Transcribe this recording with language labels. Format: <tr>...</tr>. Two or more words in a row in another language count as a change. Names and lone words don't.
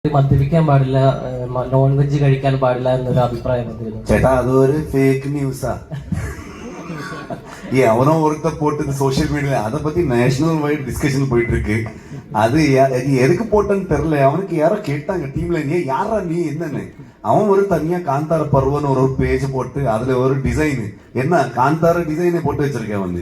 <ml>മദ്യപിക്കാൻ പാടില്ല,</ml> <en>non veg</en> <ml>കഴിക്കാൻ പാടില്ല എന്നൊരു അഭിപ്രായം വന്നിരുന്നു. ചേട്ടാ അതൊരു</ml> <en>fake news?</en> <ta>எவனோ ஒருத்த போட்டது</ta> <en>social media</en> <ta>அதை பத்தி</ta> <en>national wide discussion</en> <ta>போயிட்டு இருக்கு. அது எதுக்கு போட்டேன்னு தெரியல. அவனுக்கு யாரோ கேட்டாங்க டீம்ல, நீ யாரா நீ என்னன்னு. அவன் ஒரு தனியா காந்தார பருவன்னு ஒரு பேஜ் போட்டு அதுல ஒரு டிசைன், என்ன காந்தார டிசைனை போட்டு வச்சிருக்கேன் வந்து.</ta>